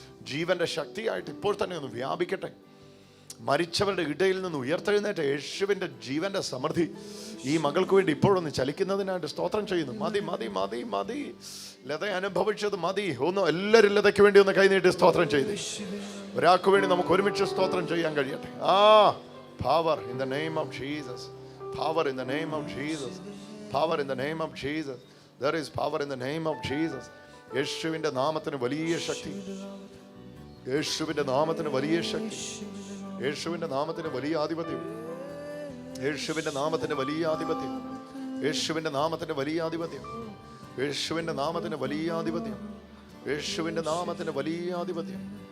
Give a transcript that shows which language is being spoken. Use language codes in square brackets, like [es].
[ml] ജീവന്റെ ശക്തിയായിട്ട് ഇപ്പോൾ തന്നെ ഒന്ന് വ്യാപിക്കട്ടെ. മരിച്ചവരുടെ ഇടയിൽ നിന്ന് ഉയർത്തെഴുന്നേറ്റ യേശുവിന്റെ ജീവന്റെ സമൃദ്ധി ഈ മകൾക്ക് വേണ്ടി ഇപ്പോഴൊന്ന് ചലിക്കുന്നതിനായിട്ട് സ്തോത്രം ചെയ്യുന്നു. മതി മതി മതി മതി, ലത അനുഭവിച്ചത് മതി. എല്ലാവരും ലതയ്ക്ക് വേണ്ടി ഒന്ന് കൈനീട്ടി സ്തോത്രം ചെയ്ത്, ഒരാൾക്ക് വേണ്ടി നമുക്ക് ഒരുമിച്ച് സ്തോത്രം ചെയ്യാൻ കഴിയട്ടെ. [en] Power in the name of Jesus. Power in the name of Jesus. Power in the name of Jesus. There is power in the name of Jesus. [ml] യേശുവിന്റെ നാമത്തിന് വലിയ ശക്തി, യേശുവിന്റെ നാമത്തിന് വലിയ ശക്തി, യേശുവിന്റെ നാമത്തിന് വലിയ ആധിപത്യം, യേശുവിന്റെ നാമത്തിന് വലിയ ആധിപത്യം, യേശുവിന്റെ നാമത്തിന് വലിയ ആധിപത്യം, യേശുവിന്റെ നാമത്തിന് വലിയ ആധിപത്യം, യേശുവിന്റെ നാമത്തിന് വലിയ ആധിപത്യം.